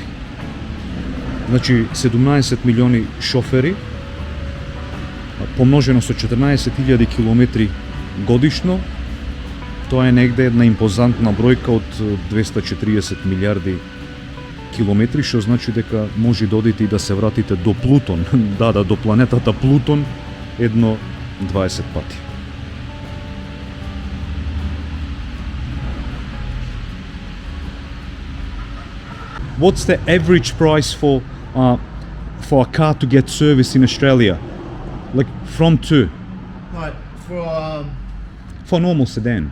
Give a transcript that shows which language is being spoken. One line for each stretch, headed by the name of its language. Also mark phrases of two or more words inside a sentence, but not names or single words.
Macedonian: Значи 17 милиони шофери помножено со 14.000 километри годишно, тоа е негде една импозантна бројка од 240 милиарди километри, што значи дека може да одите и да се вратите до Плутон, да, до планетата Плутон едно 20 пати.
English: What's the average price for a car to get serviced in Australia? Like from to Right, for a normal sedan.